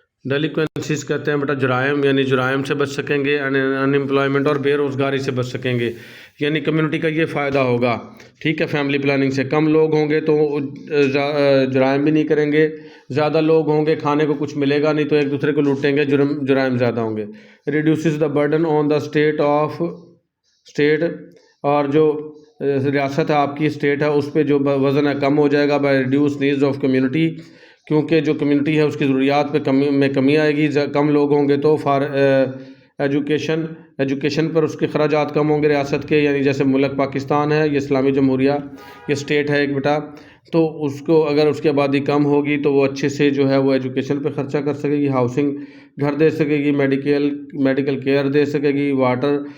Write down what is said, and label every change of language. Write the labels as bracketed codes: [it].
[ur] ڈیلیکوینسیز کہتے ہیں بیٹا جرائم، یعنی جرائم سے بچ سکیں گے. ان امپلائمنٹ اور بے روزگاری سے بچ سکیں گے. یعنی کمیونٹی کا یہ فائدہ ہوگا. ٹھیک ہے، فیملی پلاننگ سے. کم لوگ ہوں گے تو جرائم بھی نہیں کریں گے. زیادہ لوگ ہوں گے کھانے کو کچھ ملے گا نہیں تو ایک دوسرے کو لوٹیں گے، جرائم زیادہ ہوں گے. [en] Reduces the burden on the state. [ur] اور جو ریاست ہے آپ کی اسٹیٹ ہے اس پہ جو وزن ہے کم ہو جائے گا. [en] By reduce needs of community. [ur] کیونکہ جو کمیونٹی ہے اس کی ضروریات پہ کمی آئے گی. کم لوگ ہوں گے تو ایجوکیشن پر اس کے خراجات کم ہوں گے ریاست کے، یعنی جیسے ملک پاکستان ہے، یہ اسلامی جمہوریہ، یہ اسٹیٹ ہے ایک بیٹا، تو اس کو اگر اس کی آبادی کم ہوگی تو وہ اچھے سے جو ہے وہ ایجوکیشن پہ خرچہ کر سکے گی، ہاؤسنگ گھر دے سکے گی، میڈیکل کیئر دے سکے گی، واٹر